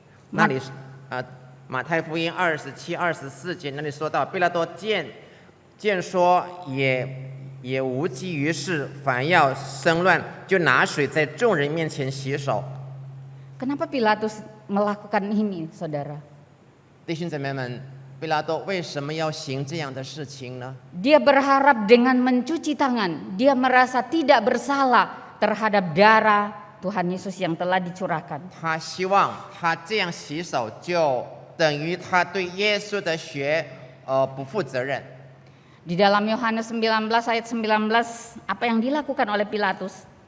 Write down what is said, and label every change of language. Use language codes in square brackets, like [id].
[zh] 那里马太福音27、24节那里说到，毕拉多见说也无济于事，反要生乱，就拿水在众人面前洗手。 [id] kenapa Pilatus melakukan ini, saudara? [zh] 弟兄姊妹们，毕拉多为什么要行这样的事情呢？ [id] Dia berharap dengan mencuci tangan, dia merasa tidak bersalah terhadap darah Tuhan Yesus yang telah dicurahkan. [zh] 他希望他这样洗手，就等于他对耶稣的血不负责任。 [id] Di dalam Yohanes 19 ayat 19, apa yang dilakukan oleh Pilatus?